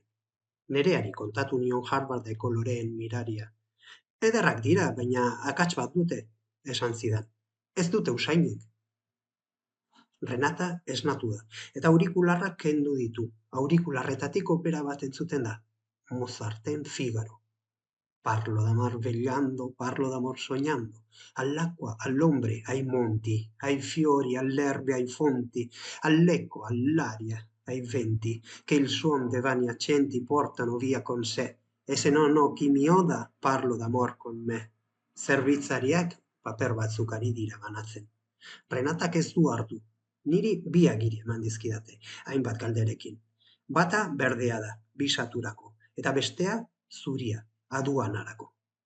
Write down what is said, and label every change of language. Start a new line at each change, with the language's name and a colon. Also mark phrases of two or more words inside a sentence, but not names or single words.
Basque: Nereari kontatu nion Harvardeko loreen miraria. Ederrak dira, baina akats bat dute, esan zidan. Ez dute usainik. Renata esnatu da, eta aurikularrak kendu ditu. Aurikularretatik opera bat entzuten da. Mozarten Figaro.
Italian: Parlo d'amor vegliando, parlo d'amor sognando. All'acqua, all'ombre, ai monti, ai fiori, all'erbe, ai fonti, all'eco, all'aria, ai venti, che il suon de vani accenti portano via con sé. E se non ho chi mi oda, parlo d'amor con me.
Basque: Zerbitzariak paper batzuk ari dira banatzen. Renatak ez du hartu. Niri bi agiri eman dizkidate, hainbat galderekin. Bata berdea da, bi saturako, eta bestea zuria, aduanarako.